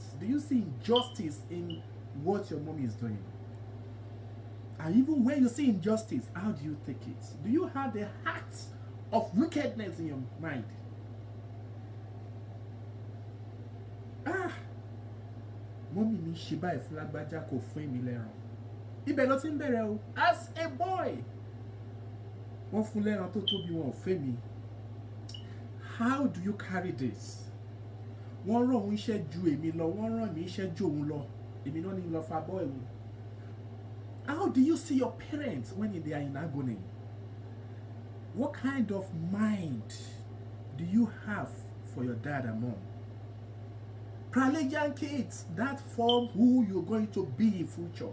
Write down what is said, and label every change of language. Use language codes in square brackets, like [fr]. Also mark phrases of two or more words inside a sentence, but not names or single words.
[en] Do you see injustice in what your mom is doing? And even when you see injustice, how do you take it? Do you have the heart of wickedness in your mind? [yo] Mommy mi ṣe báyìí fún lágbájá kò fún mi lẹ́ran. Ibẹ̀ ló ti ń bẹ̀rẹ̀ o. [en] As a boy, [yo] wọ́n fún lẹ́ran tó tóbi wọn ò fẹ́ mi. [en] How do you carry this? [yo] Wọ́n rán òun iṣẹ́ ju èmi lọ, wọ́n rán mi iṣẹ́ ju òun lọ. Èmi náà ní lọ fa bọ́ ẹ̀wù. [en] How do you see your parents when they are in agony? What kind of mind do you have for your dad and mom? Pralagian kids, that form who you're going to be in future.